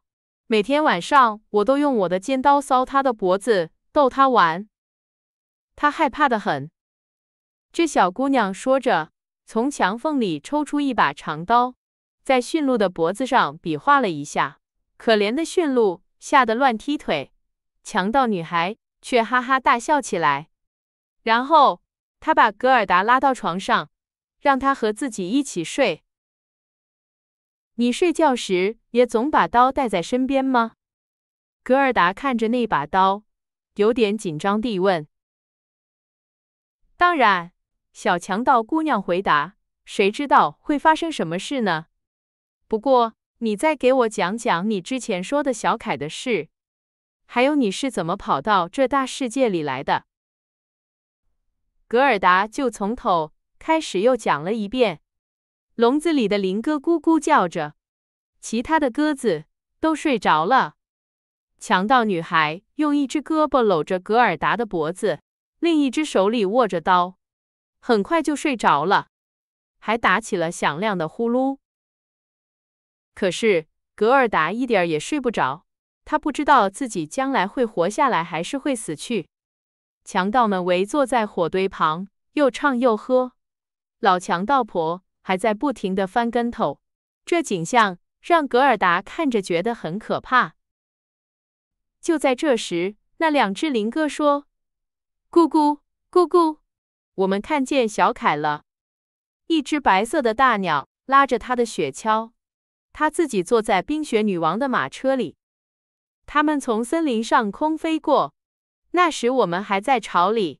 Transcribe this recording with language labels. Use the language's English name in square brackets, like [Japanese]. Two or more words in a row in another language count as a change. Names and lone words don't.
[Chinese] 每天晚上，我都用我的尖刀搔它的脖子，逗它玩。它害怕得很。這小姑娘說着，從牆縫裡抽出一把長刀，在馴鹿的脖子上比劃了一下。可憐的馴鹿嚇得亂踢腿，強盜女孩卻哈哈大笑起來。然後她把格爾達拉到床上，讓她和自己一起睡。你睡覺時也總把刀帶在身邊嗎？格爾達看着那把刀，有點緊張地問。當然，小強盜姑娘回答，誰知道會發生什麼事呢？不過，你再給我講講你之前說的小凱的事，還有你是怎麼跑到這大世界裡來的。格爾達就從頭開始又講了一遍。籠子裡的林鴿咕咕叫着，其他的鴿子都睡着了。強盜女孩用一隻胳膊摟着格爾達的脖子，另一隻手裡握着刀，很快就睡着了，還打起了響亮的呼嚕。可是格爾達一點也睡不着，他不知道自己將來會活下來還是會死去。強盜們圍坐在火堆旁，又唱又喝，老強盜婆還在不停地翻跟頭，這景象讓格爾達看着覺得很可怕。就在這時，那兩隻林鴿說：“ 咕咕咕咕，我們看見小凱了。” 一隻白色的大鳥拉着它的雪橇，他自己坐在冰雪女王的馬車裡。他們從森林上空飛過，那時我們還在巢裡。